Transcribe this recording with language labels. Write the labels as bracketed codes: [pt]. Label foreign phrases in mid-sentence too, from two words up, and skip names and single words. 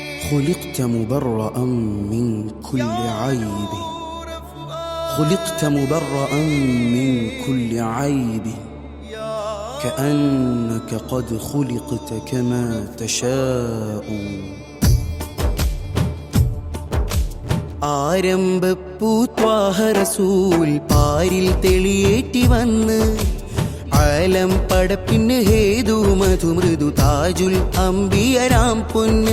[ar] خلقت مبرأ من كل عيب، خلقت مبرأ من كل عيب، كأنك قد خلقت كما تشاء. [ml] ആരംഭപ്പൂ ത്വാഹ റസൂൽ പാരിൽ തെളിയേറ്റി വന്ന് ആലം പടപ്പിന് ഹേതു മധുമൃദു താജുൽ അംബിയരാം പൊന്ന്.